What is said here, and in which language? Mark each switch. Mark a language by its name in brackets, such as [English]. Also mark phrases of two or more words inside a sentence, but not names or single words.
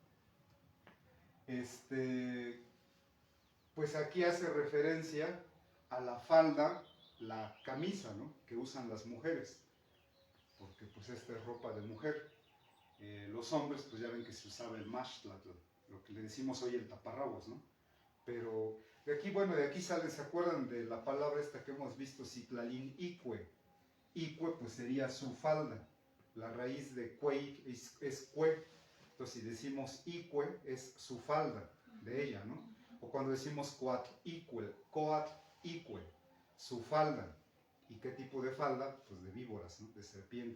[Spanish] Pues aquí hace referencia a la falda, la camisa, ¿no? Que usan las mujeres, porque pues esta es ropa de mujer. Los hombres, pues ya ven que se usaba el mashtlat, lo que le decimos hoy el taparrabos, ¿no? Pero de aquí, bueno, de aquí sale, ¿se acuerdan de la palabra esta que hemos visto, [Nahuatl languages] citlalín icue? [Spanish] Icue, pues sería su falda. La raíz de cuei es cue. Entonces, si decimos icue, es su falda de ella, ¿no? O cuando decimos [Nahuatl languages] coat icue, [Spanish] su falda. ¿Y qué tipo de falda? Pues de víboras, ¿no? De serpiente.